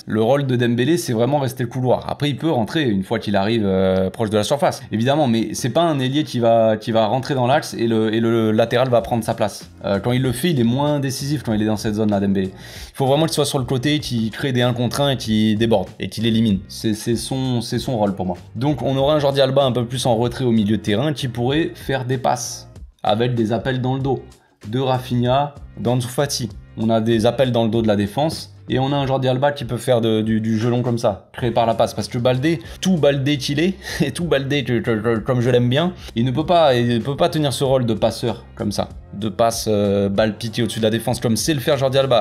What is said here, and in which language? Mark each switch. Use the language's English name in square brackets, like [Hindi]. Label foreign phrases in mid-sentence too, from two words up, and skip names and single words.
[French] Le rôle de Dembélé, c'est vraiment rester le couloir. Après, il peut rentrer une fois qu'il arrive proche de la surface, évidemment, mais c'est pas un ailier qui va rentrer dans l'axe et le latéral va prendre sa place. Quand il le fait, il est moins décisif quand il est dans cette zone-là, Dembélé. Il faut vraiment qu'il soit sur le côté, qu'il crée des 1 contre 1 et qu'il déborde, et qu'il élimine. C'est son rôle pour moi. Donc on aura un Jordi Alba un peu plus en retrait au milieu de terrain qui pourrait faire des passes avec des appels dans le dos de Rafinha, d'Ansu Fati. On a des appels dans le dos de la défense et on a un Jordi Alba qui peut faire du jeu long comme ça, créé par la passe. Parce que Baldé, tout Baldé qu'il est, et tout Baldé comme je l'aime bien, il ne peut pas tenir ce rôle de passeur comme ça, de passe balle piquée au-dessus de la défense comme c'est le faire Jordi Alba.